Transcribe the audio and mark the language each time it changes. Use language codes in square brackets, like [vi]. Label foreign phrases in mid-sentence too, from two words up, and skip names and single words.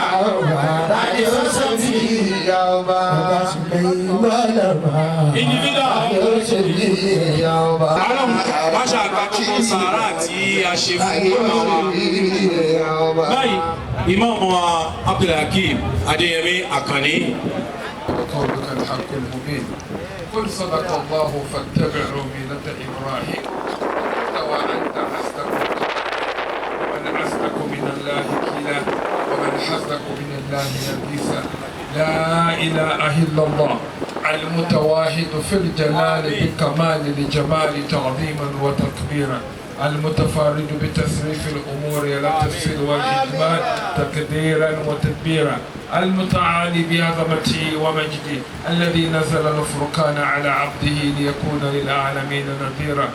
[yo] ọba. Tani ó ṣe bí ìyá ọba. [en] Individual. [yo] Tani ó ṣe bí ìyá ọba. Ọlọ́run wá ṣàgbà gbogbo sàárà tí a ṣe fún ìmọ̀ wa. Báyìí, ìmáàmù wa Abdulhakeem Adéyẹmí Àkànní. [ar] وقولك الحق المبين قل صدق الله فاتبعوا ملة إبراهيم وأنت أصدق ومن أصدق من الله كلا ومن حق أصدق من الله حديثا. لا إله إلا الله المتواحد في الجلال بكمال الجمال تعظيما وتكبيرا، المتفرد بتصريف الأمور إلى التفسير والإجمال تقديرا وتدبيرا، المتعالي بعظمته ومجده، الذي نزل الفرقان على عبده ليكون للعالمين نذيرا.